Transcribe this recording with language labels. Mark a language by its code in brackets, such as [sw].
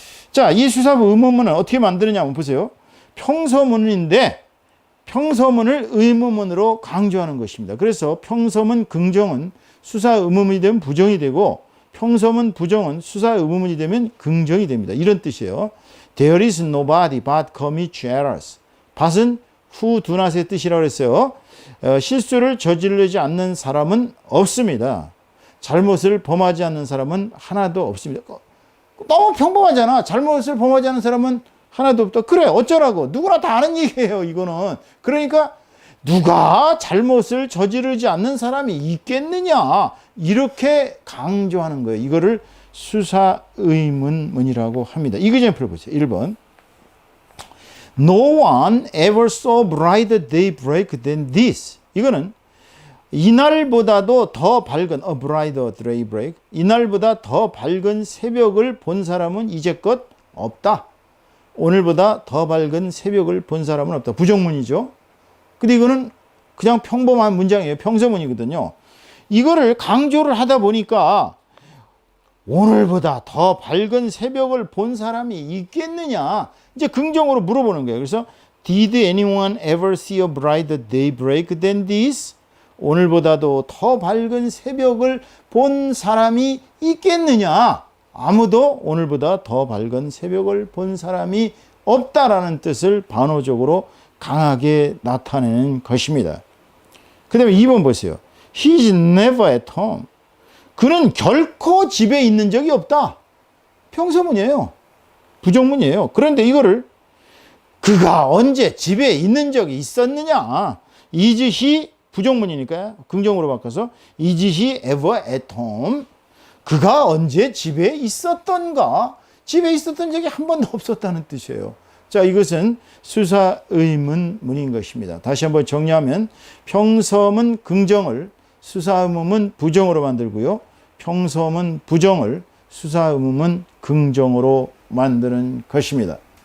[ko] 자, 이 수사법 의문문은 어떻게 만드느냐 한번 보세요. 평서문인데 평서문을 의문문으로 강조하는 것입니다. 그래서 평서문 긍정은 수사 의문문이 되면 부정이 되고 평서문 부정은 수사 의문문이 되면 긍정이 됩니다. 이런 뜻이에요. [en] There is nobody but commits errors. [ko] bat은 [en] who do not [ko] 의 뜻이라고 했어요. 실수를 저지르지 않는 사람은 없습니다. 잘못을 범하지 않는 사람은 하나도 없습니다. 너무 평범하잖아. 잘못을 범하지 않는 사람은 하나도 없다. 그래 어쩌라고. 누구나 다 아는 얘기예요. 이거는. 그러니까 누가 잘못을 저지르지 않는 사람이 있겠느냐. 이렇게 강조하는 거예요. 이거를 수사의문문이라고 합니다. 이거 좀 풀어보세요. 1번. [en] No one ever saw brighter daybreak than this. [ko] 이거는 이날보다도 더 밝은 [en] a brighter daybreak. [ko] 이날보다 더 밝은 새벽을 본 사람은 이제껏 없다. 오늘보다 더 밝은 새벽을 본 사람은 없다. 부정문이죠. 근데 이거는 그냥 평범한 문장이에요. 평서문이거든요. 이거를 강조를 하다 보니까 오늘보다 더 밝은 새벽을 본 사람이 있겠느냐. 이제 긍정으로 물어보는 거예요. 그래서 [en] Did anyone ever see a brighter daybreak than this? [ko] 오늘보다도 더 밝은 새벽을 본 사람이 있겠느냐? 아무도 오늘보다 더 밝은 새벽을 본 사람이 없다라는 뜻을 반어적으로 강하게 나타내는 것입니다. 그 다음에 2번 보세요. [en] He's never at home. [ko] 그는 결코 집에 있는 적이 없다. 평서문이에요. 부정문이에요. 그런데 이거를 그가 언제 집에 있는 적이 있었느냐. [en] Is he [ko] 부정문이니까 긍정으로 바꿔서 [en] Is he ever at home? [ko] 그가 언제 집에 있었던가? 집에 있었던 적이 한 번도 없었다는 뜻이에요. 자, 이것은 수사의문문인 것입니다. 다시 한번 정리하면 평서문 긍정을 수사의문문 부정으로 만들고요. 평서문 부정을 수사의문문 긍정으로 만드는 것입니다.